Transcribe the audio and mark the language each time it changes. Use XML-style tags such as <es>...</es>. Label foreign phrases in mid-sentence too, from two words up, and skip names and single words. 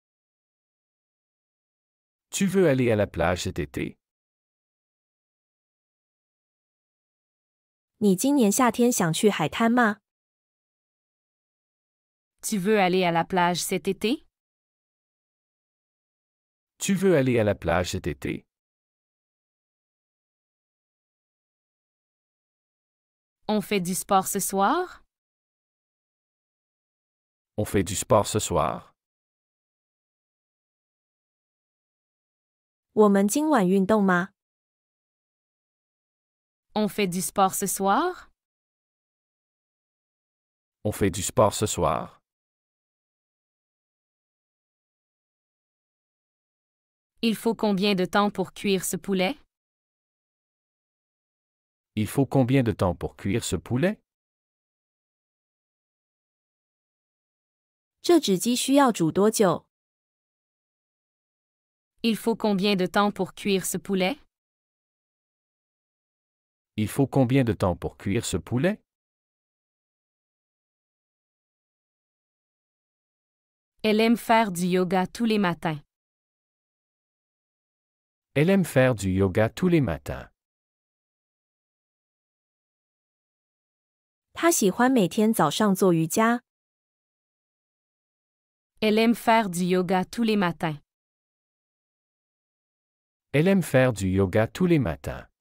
<fr>Tu veux aller à la plage cet été?</fr> <zh>你今年夏天想去海滩吗？</zh> <fr>Tu veux aller à la plage cet été? Tu veux aller à la plage cet été? On fait du sport ce soir? On fait du sport ce soir?</fr> <zh>我们今晚运动吗？</zh> <fr>On fait du sport ce soir? On fait du sport ce soir? Il faut combien de temps pour cuire ce poulet? Il faut combien de temps pour cuire ce poulet?</fr> <zh>这只鸡需要煮多久？</zh> <fr>Il faut combien de temps pour cuire ce poulet? Il faut combien de temps pour cuire ce poulet? Elle aime faire du yoga tous les matins. Elle aime faire du yoga tous les matins.</fr> <zh>他喜欢每天早上做瑜伽。</zh> <fr>Elle aime faire du yoga tous les matins. Elle aime faire du yoga tous les matins.</fr>